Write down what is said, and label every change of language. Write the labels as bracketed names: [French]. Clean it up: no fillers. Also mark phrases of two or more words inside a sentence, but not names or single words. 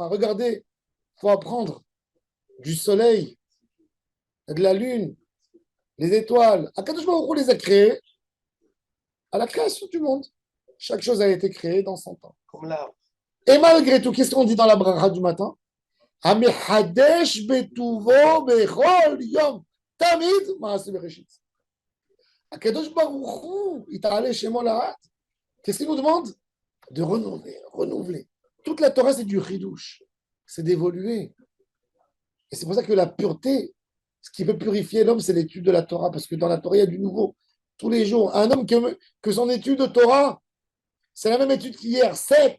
[French] Regardez, il faut apprendre du soleil, de la lune, les étoiles. [Hebrew] הקדוש ברוך הוא [French] les a créés à la création du monde. Chaque chose a été créée dans son temps. Comme l'arbre. Et malgré tout, qu'est-ce qu'on dit dans la bracha du matin? [Hebrew] המחדש בטובו בכל יום, תמיד מעשה בראשית. הקדוש ברוך הוא, יתעלה שמו לעד. [French] Qu'est-ce qu'il nous demande? De renouveler, renouveler. Toute la Torah, c'est du chidouche. C'est d'évoluer. Et c'est pour ça que la pureté, ce qui peut purifier l'homme, c'est l'étude de la Torah. Parce que dans la Torah, il y a du nouveau. Tous les jours. Un homme que son étude de Torah, c'est la même étude qu'hier, sec.